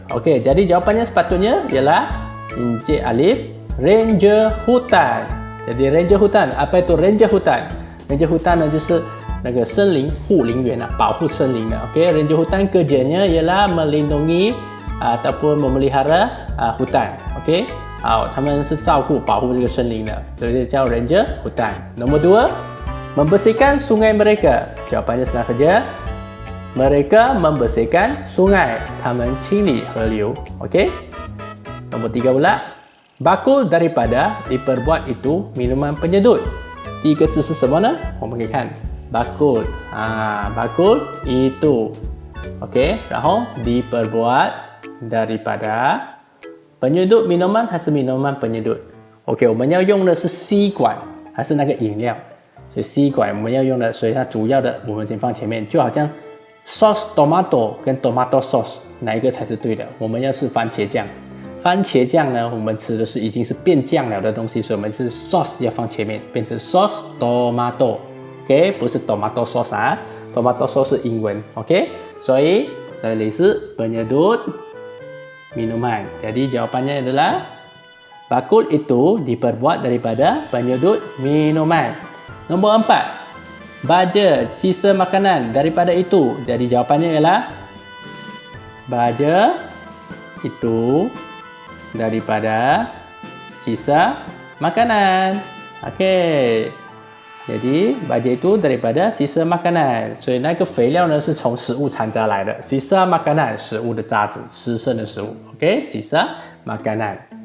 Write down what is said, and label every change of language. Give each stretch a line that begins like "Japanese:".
Malay: Okey, jadi jawapannya sepatutnya ialah Encik Alif ranger hutan. Jadi ranger hutan, apa itu ranger hutan?
Chinese: Ranger hutan 呢就是那个森林护林员啊，保护森林的。
Malay: Okey, ranger hutan kerjanya ialah melindungi ataupun memelihara hutan. Okey.
Chinese: 好，他们是照顾保护这个森林的，所以叫 ranger hutan.
Malay: Nombor 2, membersihkan sungai mereka. Jawapannya senang saja. Mereka membersihkan sungai.
Chinese: 他们清理河流。
Malay: Okey. Nombor 3 pula, bakul daripada diperbuat itu minuman penyedut.
Chinese: 第一个字是什么呢？我们可以看 bakul.
Malay: Bakul itu.
Chinese: Okey. 然后
Malay: diperbuat daripada penyedut minuman
Chinese: 还是minuman penyedut ？OK， 我们要用的是吸管还是那个饮料？所以吸管我们要用的，所以它主要的我们先放前面，就好像 sauce tomato 跟 tomato sauce 哪一个才是对的？我们要是番茄酱，番茄酱呢，我们吃的是已经是变酱了的东西，所以我们是 sauce 要放前面，变成 sauce tomato。OK， 不是 tomato sauce 啊 ，tomato sauce 是英文。 OK， 所以这里是penyedut minuman.
Malay: Jadi jawapannya adalah bakul itu diperbuat daripada penyedut minuman. Nombor 4, baja sisa makanan daripada itu. Jadi jawapannya ialah baja itu daripada sisa makanan. Okey. Jadi baja itu daripada sisa makanan，
Chinese: 所以那个肥料呢是从食物残渣来的。 sisa makanan 食物的渣子，吃剩的食物。OK， sisa makanan。